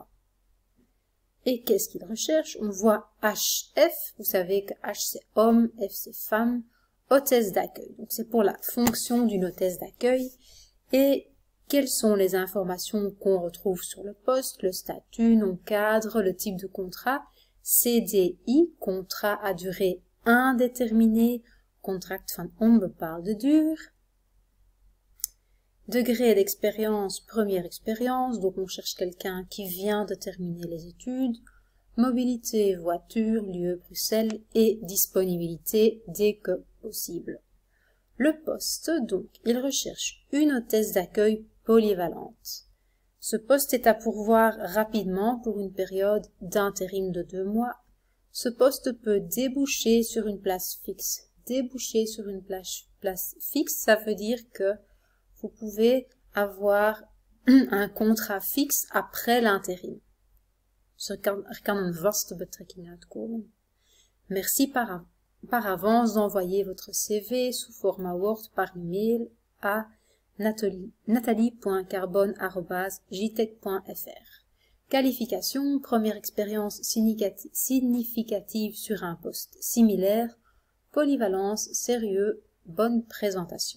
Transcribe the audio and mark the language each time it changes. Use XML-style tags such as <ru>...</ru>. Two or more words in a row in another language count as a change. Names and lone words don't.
<fr>Et qu'est-ce qu'il recherche? On voit HF, vous savez que H c'est homme, F c'est femme, hôtesse d'accueil. Donc c'est pour la fonction d'une hôtesse d'accueil. Et quelles sont les informations qu'on retrouve sur le poste? Le statut, nom cadre, le type de contrat, CDI, contrat à durée indéterminée,</fr> <nl>contract van onbepaalde duur.</nl> <fr>Degré d'expérience, première expérience, donc on cherche quelqu'un qui vient de terminer les études. Mobilité, voiture, lieu, Bruxelles et disponibilité dès que possible. Le poste, donc, il recherche une hôtesse d'accueil polyvalente. Ce poste est à pourvoir rapidement pour une période d'intérim de 2 mois. Ce poste peut déboucher sur une place fixe. Déboucher sur une place fixe, ça veut dire que vous pouvez avoir un contrat fixe après l'intérim.</fr> <nl>Er kan een vaste betrekking uitkomen.</nl> <fr>Merci par avance d'envoyer votre CV sous format Word par email à nathalie.carbone@jtech.fr. Qualification, première expérience significative sur un poste similaire, polyvalence, sérieux, bonne présentation.</fr>